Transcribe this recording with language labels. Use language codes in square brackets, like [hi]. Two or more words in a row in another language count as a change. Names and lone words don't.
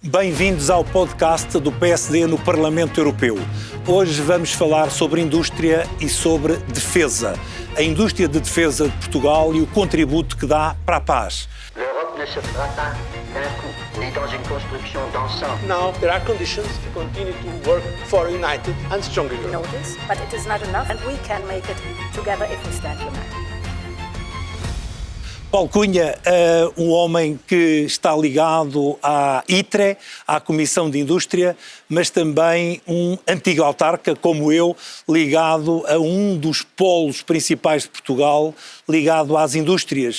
[pt] Bem-vindos ao podcast do PSD no Parlamento Europeu. Hoje vamos falar sobre indústria e sobre defesa. A indústria de defesa de Portugal e o contributo que dá para a paz. [fr] L'Europe ne se fera pas d'un coup, ni dans une construction d'ensemble. [en] Now there are conditions to continue to work for a united and stronger Europe. Notice, but it is not enough, and we can make it together if we stand united. [pt] Paulo Cunha, um homem que está ligado à ITRE, à Comissão de Indústria, mas também um antigo autarca, como eu, ligado a um dos polos principais de Portugal, ligado às indústrias.